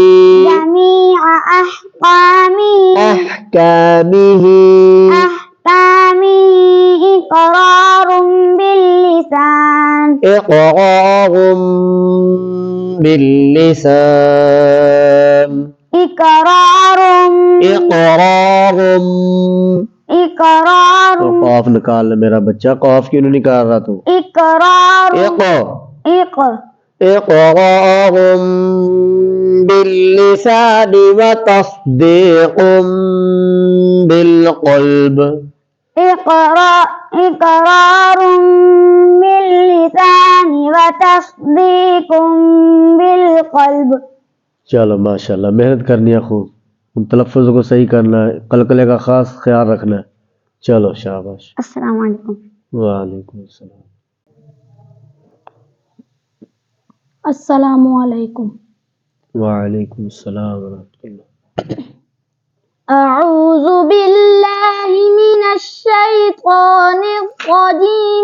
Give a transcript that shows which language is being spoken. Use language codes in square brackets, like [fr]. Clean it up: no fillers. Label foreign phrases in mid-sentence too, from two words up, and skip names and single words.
[ar] इक़रारुम बिल्लिसान। [hi] तो कौफ निकाल ले मेरा बच्चा, कौफ क्यों नहीं निकाल रहा तू? [ar] إقرار باللسان وتصديق بالقلب. إقرار باللسان وتصديق بالقلب. [hi] चलो माशाल्लाह, मेहनत करनी है खूब, तलफ़्फ़ुज़ को सही करना है, कलकले का खास ख्याल रखना है। चलो शाबाश। [ar] السلام عليكم. وعليكم السلام. السلام عليكم. وعليكم السلام ورحمة الله. أعوذ بالله من الشيطان الرجيم.